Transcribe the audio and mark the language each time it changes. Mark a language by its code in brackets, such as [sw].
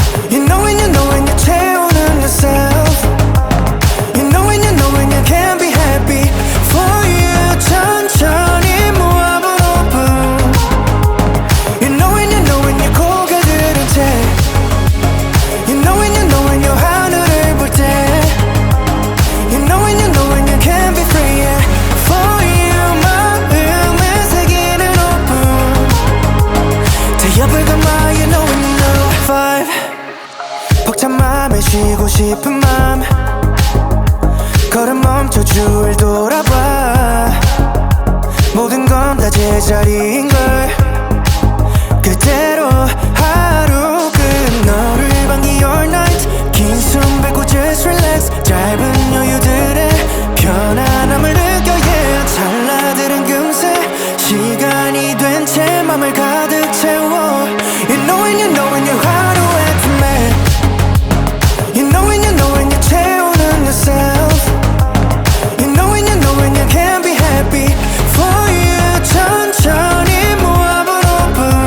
[en] You know when you know when you're [ko] 채우는 [en] yourself You know when you know when you can't be happy for you [ko] 천천히 모아본 5분 [en] You know when you know when you're [ko] 고개 들은 채 [en] You know when you know when you're [ko] 하늘을 볼 때 [en] You know when you know when you can't be free yeah. For you [ko] 마음에 새기는 5분 대엽을 감아 [en] You know when you know [ko] 5 벅찬 맘에 쉬고 싶은 맘 걸음 멈춰 주위를 돌아봐 모든 건 다 제자리인걸 그대로 하루 끝 너를 반기 [en] all night [ko] 긴 숨 뱉고 [en] just relax [ko] 짧은 여유들의 편안함을 느껴 yeah. 찰나들은 금세 시간이 된 채 맘을 가득 채워 [en] You know when you know when you're [ko] 하루에 틈에 [en] You know when you know when you're [ko] 채우는 [en] yourself You know when you know when you can't be happy for you [ko] 천천히 모아본 5분